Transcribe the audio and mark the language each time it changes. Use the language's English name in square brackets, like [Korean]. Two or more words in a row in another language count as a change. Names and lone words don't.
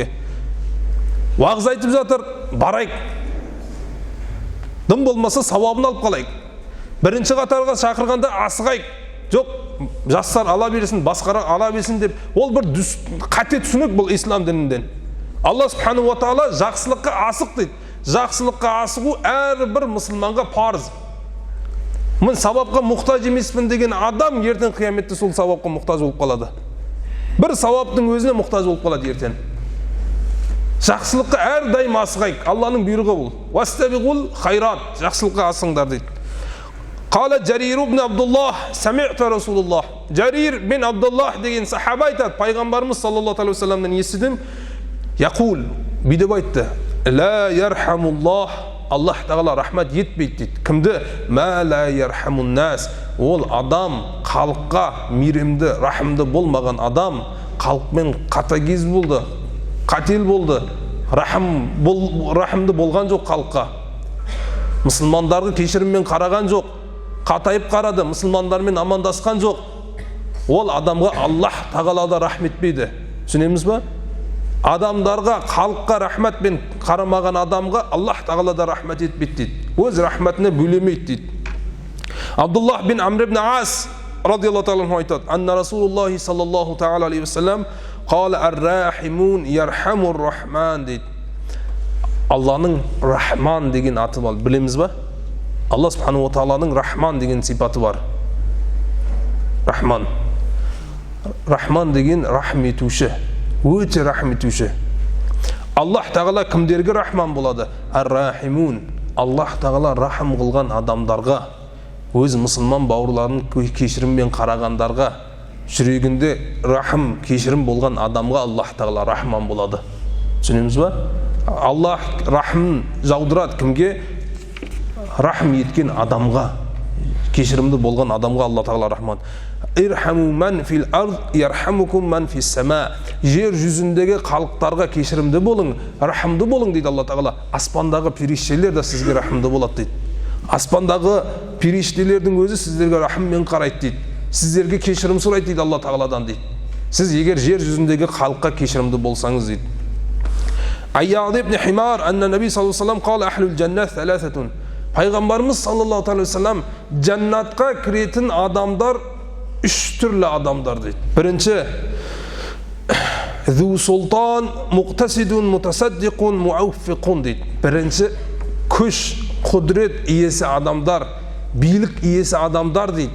[Kazakh] Уағыз айтып жатыр, барайық. Дым болмаса сауабын алып қалайық. Бірінші қатарға шақырғанда асығайық. Жоқ, жастар ала берсін, басқарақ ала берсін деп, ол бір қате түсінік бұл ислам дінінден. [Arabic] الله سبحانه وتعالى [Kazakh] жақсылыққа асық дейді. Жақсылыққа асығу әрбір мұсылманға парыз. Мен сауапқа мұқтаж емеспін деген адам ертең қияметте сол сауапқа мұқтаж болып қалады. Бір сауаптың өзіне мұқтаж болып қалады ертең. Жақсылыққа әрдайым асығайық. Алланың бұйрығы бұл. [Arabic] فاستبقوا الخيرات, [Kazakh] жақсылыққа асыңдар дейді. [Arabic] قال جرير بن عبد الله سمعت رسول الله. [Kazakh] Жарир бин Абдуллах деген сахаба айтады, пайғамбарымыз [Arabic] صلى الله عليه وسلم [Kazakh] естідім. Яқул, бүйтіп айтты: [Arabic] لا يرحم الله, [Kazakh] Аллах тағала рахмат етпейді дейді. [Arabic] Кімді? من لا يرحم الناس. [Kazakh] Ол адам, халыққа мейірімді, рахымды болмаған адам, халықпен қатыгез болды, қател болды, рахымды болған жоқ халыққа. Мұсылмандарды кешіріммен қараған жоқ, қатайып қарады, мұсылмандармен амандасқан жоқ. Ол адамға Аллах тағала да рахмет етпейді. Түсінеміз ба? Адамдарға, халыққа рахметпен қарамаған адамға Аллах тағала да рахмет етпейді дейді. Өз рахметіне бөлемейді дейді. [Arabic] عبد الله بن عمرو بن العاص رضي الله تعالى айтады: أن رسول الله صلى الله تعالى عليه وسلم قال الراحمون يرحمهم الرحمن дейді. [Kazakh] Алланың Рахман деген аты бар. Білеміз ба? [Arabic] الله سبحانه وتعالى [Kazakh] Рахман деген сипаты бар. Рахман. Рахман деген рахым етуші, өте рахым етуші. Аллах тағала кімдерге рахман болады? Ар-рахимун. Аллах тағала рахым қылған адамдарға, өз мұсылман бауырларын кешіріммен қарағандарға, жүрегінде рахым, кешірім болған адамға Аллах тағала рахман болады. Түсінеміз ба? Аллах рахым жаудырады кімге? Рахым еткен адамға, кешірімді болған адамға Алла тағала рахман. [Arabic] ارحموا من في الأرض يرحمكم من في السماء. [Kazakh] Жер жүзіндегі халықтарға кешірімді болың, рахымды болың дейді Алла тағала. Аспандағы періштелер де сізге рахымды болады дейді. Аспандағы періштелердің өзі сіздерге рахыммен қарайды дейді. Сіздерге кешірім сұрайды дейді Алла тағаладан дейді. Сіз егер жер жүзіндегі халыққа кешірімді болсаңыз дейді. [Arabic] عياض بن حمار أن النبي صلى الله عليه وسلم قال أهل الجنة ثلاثة. [Kazakh] Пайғамбарымыз [Arabic] صلى الله عليه وسلم [Kazakh] жаннатқа кіретін адамдар үш түрлі адамдар дейді. [Arabic] Бірінші, ذو سلطان مقسط متصدق موفق дейді. [Kazakh] Бірінші, күш, құдірет иесі адамдар, билік иесі адамдар дейді.